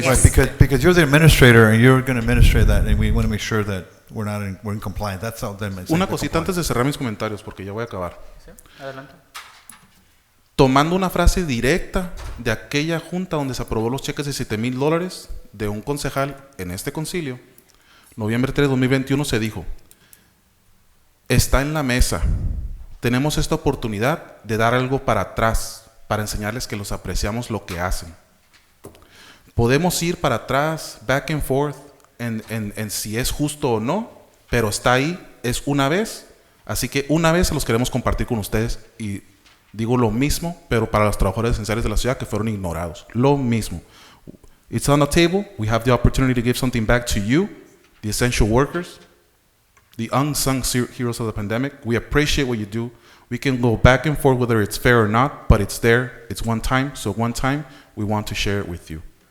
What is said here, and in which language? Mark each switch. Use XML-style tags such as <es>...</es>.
<en>Right, because you're the administrator and you're going to administrate that, and we want to make sure that we're in compliance. That's all them.</en> <es>Una cosita antes de cerrar mis comentarios, porque ya voy a acabar. ¿Sí? Adelante. Tomando una frase directa de aquella junta donde se aprobó los cheques de $7,000 de un concejal en este concilio, noviembre 3 de 2021 se dijo: está en la mesa, tenemos esta oportunidad de dar algo para atrás, para enseñarles que los apreciamos lo que hacen. Podemos ir para atrás,</es> <en>back and forth,</en> <es>en si es justo o no, pero está ahí, es una vez, así que una vez se los queremos compartir con ustedes y digo lo mismo, pero para los trabajadores esenciales de la ciudad que fueron ignorados, lo mismo.</es> <en>It's on the table, we have the opportunity to give something back to you, the essential workers, the unsung heroes of the pandemic. We appreciate what you do. We can go back and forth whether it's fair or not, but it's there, it's one time, so one time we want to share it with you.</en>